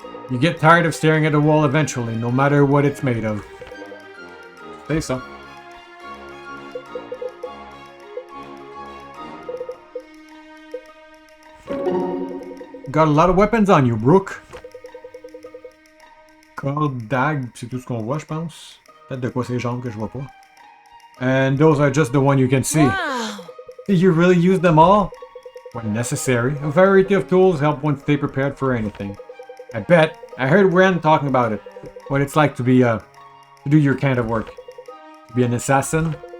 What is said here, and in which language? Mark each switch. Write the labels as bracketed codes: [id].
[en] You get tired of staring at the wall eventually, no matter what it's made of. Say so. Got a lot of weapons on you, Brooke. [fr] Corde, dague, c'est tout ce qu'on voit, je pense. Peut-être de quoi ces jambes que je vois pas. [en] And those are just the one you can see. Wow! Did you really use them all? When necessary. A variety of tools help one stay prepared for anything. I bet. I heard Ren talking about it. What it's like to be, to do your kind of work. To be an assassin?